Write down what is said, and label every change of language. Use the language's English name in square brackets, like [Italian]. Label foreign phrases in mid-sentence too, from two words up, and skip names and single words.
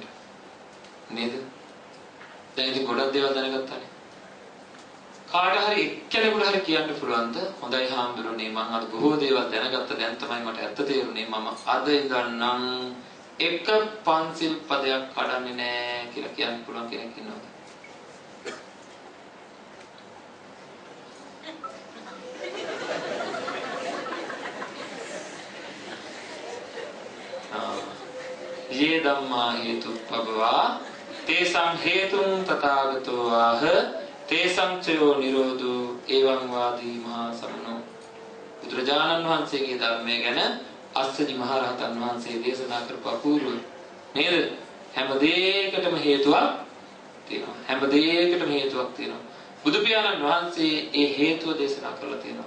[Sinhala] නේද? දැන් ඉතින් ගොඩක් දේවල් දැනගත්තානේ. කාට හරි එක්කෙනෙකුට හරි කියන්න පුළුවන්ද? හොඳයි හාමුදුරනේ මම අද බොහෝ දේවල් දැනගත්තා. දැන් තමයි මට ඇත්ත තේරුනේ. මම අද ඉඳන්නම් එක පන්සිල් පදයක් කඩන්නේ නැහැ කියලා කියන්න පුළුවන් කෙනෙක් ඉන්නවද? [Pali] ये ධම්මා හේතුප්පබවා තේසං හේතුං තථාගතෝ ආහ තේසං චයෝ නිරෝධෝ එවං වාදී මහා සමනෝ. [Sinhala] බුදුරජාණන් වහන්සේගේ ධර්මය ගැන අස්සජි මහ රහතන් වහන්සේ දේශනා කරපු අපූර්ව නේද? හැම දෙයකටම හේතුවක් තියෙනවා. හැම දෙයකටම හේතුවක් තියෙනවා. බුදු පියාණන් වහන්සේ ඒ හේතුව දේශනා කරලා තියෙනවා.